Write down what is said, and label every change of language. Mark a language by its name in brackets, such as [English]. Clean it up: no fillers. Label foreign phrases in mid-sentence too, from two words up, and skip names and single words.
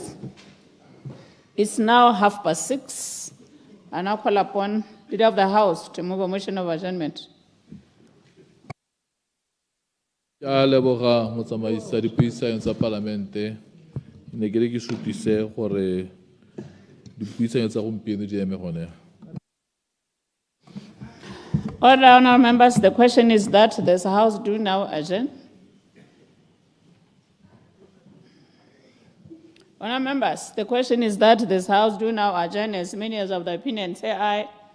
[English] It's now 6:30. I now call upon Leader of the House to move a motion of adjournment. [Tswana] Ya leboga motsamaisi dipuisano tsa parlamente ne ke re ke sutise gore dipuisano tsa gompieno di eme gone. [English] Order, honourable members. The question is that this House do now adjourn. Honourable members, the question is that this House do now adjourn as many as of the opinion say aye.